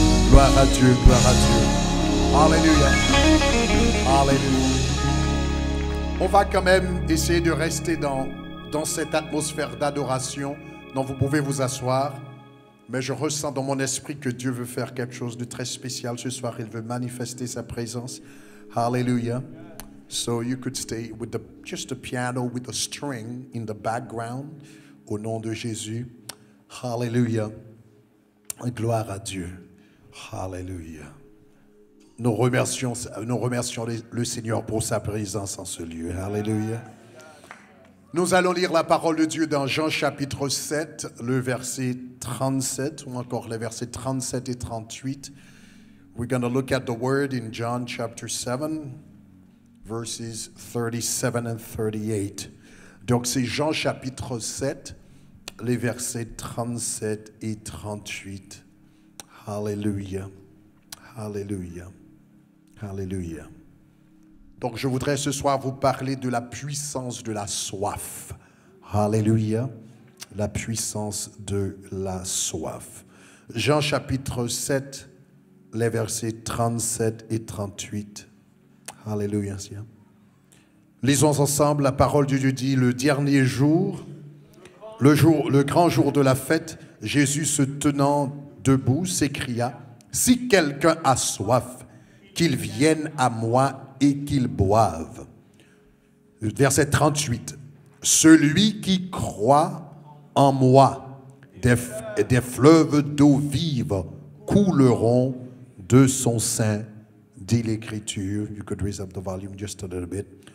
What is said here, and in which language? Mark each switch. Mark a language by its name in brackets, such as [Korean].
[French] Gloire à Dieu, gloire à Dieu. Alléluia. Alléluia. On va quand même essayer de rester dans cette atmosphère d'adoration dont vous pouvez vous asseoir. Mais je ressens dans mon esprit que Dieu veut faire quelque chose de très spécial ce soir. Il veut manifester sa présence. Hallelujah. [English] So you could stay with just the piano with the string in the background. [French] Au nom de Jésus. Hallelujah. Gloire à Dieu. Hallelujah. Nous remercions le Seigneur pour sa présence en ce lieu. Hallelujah. Nous allons lire la parole de Dieu dans Jean chapitre 7, le verset 37, ou encore les versets 37 et 38. [English] We're going to look at the word in John chapter 7, verses 37 and 38. [French] Donc c'est Jean chapitre 7, les versets 37 et 38. Hallelujah. Hallelujah. Hallelujah. Donc je voudrais ce soir vous parler de la puissance de la soif. Hallelujah. La puissance de la soif. Jean chapitre 7, les versets 37 et 38. Hallelujah. Lisons ensemble la parole de Dieu dit, le dernier jour, le grand jour de la fête, Jésus se tenant debout s'écria, si quelqu'un a soif, qu'il vienne à moi et qu'il boive. Verset 38. Celui qui croit en moi, des fleuves d'eau vive couleront de son sein, dit l'Écriture. [English] You could raise up the volume just a little bit.